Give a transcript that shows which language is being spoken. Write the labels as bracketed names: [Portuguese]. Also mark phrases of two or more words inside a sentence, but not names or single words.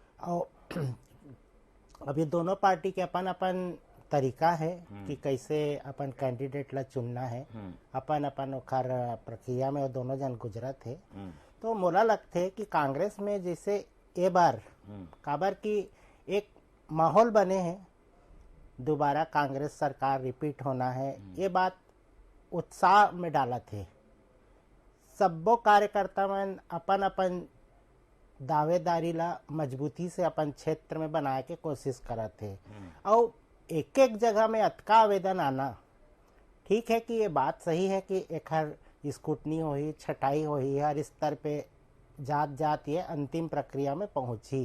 [Chhattisgarhi] और अभी दोनों पार्टी के अपन अपन तरीका है कि कैसे अपन कैंडिडेट ला चुनना है, अपन अपन ओखर प्रक्रिया में वो दोनों जन गुजरत है। तो मोला लगते कि कांग्रेस में जैसे ए बार काबर की एक माहौल बने हैं, दोबारा कांग्रेस सरकार रिपीट होना है, ये बात उत्साह में डाला थे। सबो कार्यकर्ता मन अपन अपन दावेदारी ला मजबूती से अपन क्षेत्र में बनाए के कोशिश करत थे। और एक एक जगह में अतका आवेदन आना ठीक है कि ये बात सही है कि एक हर स्कूटनी होही, छटाई होही, हर स्तर पे जात जात ये अंतिम प्रक्रिया में पहुंची।